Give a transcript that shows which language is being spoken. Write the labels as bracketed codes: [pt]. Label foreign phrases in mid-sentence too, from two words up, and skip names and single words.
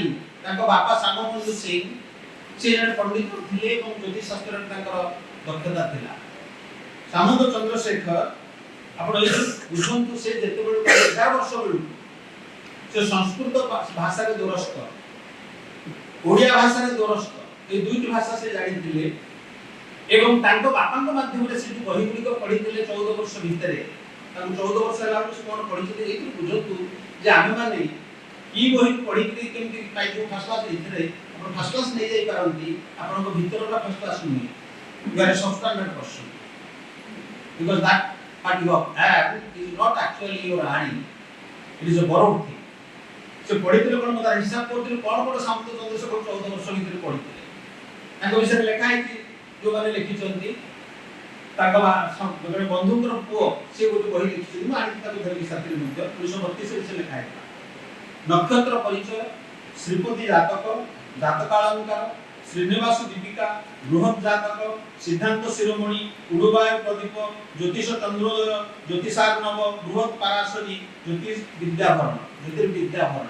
[or] ତାଙ୍କ ବାପା ଶ୍ୟାମବନ୍ଧୁ ସିଂ ସେ ଜଣେ ପଣ୍ଡିତ ଥିଲେ ଏବଂ ଜ୍ୟୋତିଷ ଶାସ୍ତ୍ରରେ ତାଙ୍କର ଦକ୍ଷତା ଥିଲା। ସାମନ୍ତ ଚନ୍ଦ୍ରଶେଖର, ଆପଣ ବୁଝନ୍ତୁ, ସେ ଯେତେବେଳେ 11 ବର୍ଷ ବେଳକୁ ସେ ସଂସ୍କୃତ ଭାଷାରେ ଦୋରସ୍ତ, ଓଡ଼ିଆ ଭାଷାରେ ଦୋରସ୍ତ, ଏଇ ଦୁଇଟି ଭାଷା ସେ ଜାଣିଥିଲେ। ଏବଂ ତାଙ୍କ ବାପାଙ୍କ ମାଧ୍ୟମରେ ସେ ଯୋଉ ବହି ଗୁଡ଼ିକ ପଢିଥିଲେ 14 ବର୍ଷ ଭିତରେ, ତାଙ୍କୁ 14 ବର୍ଷ ହେଲା ବେଳକୁ ସେ କଣ ପଢିଥିଲେ, ଏଇଥିରୁ ବୁଝନ୍ତୁ ଯେ ଆମେମାନେ କି ବହି ପଢିକି କେମିତି ପାଇଛୁ [en] first class. [or] ଏଥିରେ ଆପଣ [en] first class [or] ନେଇଯାଇ ପାରନ୍ତି, ଆପଣଙ୍କ ଭିତରଟା [en] first class [or] ନୁହେଁ। [en] You are a substandard person because that what you have had is not actually your earning, it is a borrowed thing. [or] ସେ ପଢିଥିଲେ କଣ, ମୁଁ ତାର ହିସାବ କରୁଥିଲି କଣ କଣ ସାମନ୍ତ ଚନ୍ଦ୍ରଶେଖର 14 ବର୍ଷ ଭିତରେ ପଢିଥିଲେ। ତାଙ୍କ ବିଷୟରେ ଲେଖା ହେଇଛି, ଯୋଉମାନେ ଲେଖିଛନ୍ତି ତାଙ୍କ ଜଣେ ବନ୍ଧୁଙ୍କର ପୁଅ ସେ ଗୋଟେ ବହି ଲେଖିଛନ୍ତି, ମୁଁ ଆଣିକି ତାକୁ ଧରିକି ସାଥିରେ ମଧ୍ୟ 1932 ସେ ଲେଖା ହେଇଥିଲା। ନକ୍ଷତ୍ର ପରିଚୟ, ଶ୍ରୀପତି ଜାତକ, ଜାତକାଳଙ୍କାର, ଶ୍ରୀନିବାସ ଦୀପିକା, ବୃହତ୍ ଜାତକ, ସିଦ୍ଧାନ୍ତ ଶିରୋମଣି, ଉଡ଼ୁବାୟ ପ୍ରଦୀପ, ଜ୍ୟୋତିଷ ଚନ୍ଦ୍ରୋଦୟ, ଜ୍ୟୋତିଷାର୍ଣବ, ବୃହତ୍ ପାରାଶରୀ, ଜ୍ୟୋତିଷ ବିଦ୍ୟାଭରଣ, ଜ୍ୟୋତିର୍ବିଦ୍ୟାଭରଣ।